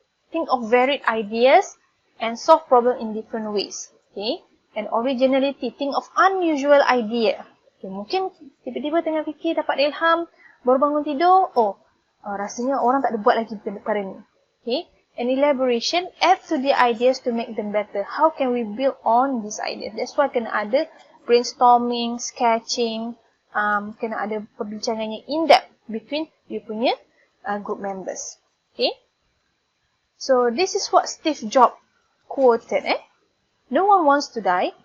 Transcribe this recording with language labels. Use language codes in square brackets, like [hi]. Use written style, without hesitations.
[en] Think of varied ideas and solve problem in different ways. Okay. And originality. Think of unusual idea. Okay. [ms] Mungkin tiba-tiba tengah fikir dapat ilham, baru bangun tidur, rasanya orang tak ada buat lagi perkara ni. [en] Okay. And elaboration. Add to the ideas to make them better. How can we build on these ideas? That's why [ms] kena ada brainstorming, sketching, kena ada perbincangan yang [en] in-depth between you [ms] punya group members. Okay. [en] So, this is what Steve Jobs quoted. No one wants to die.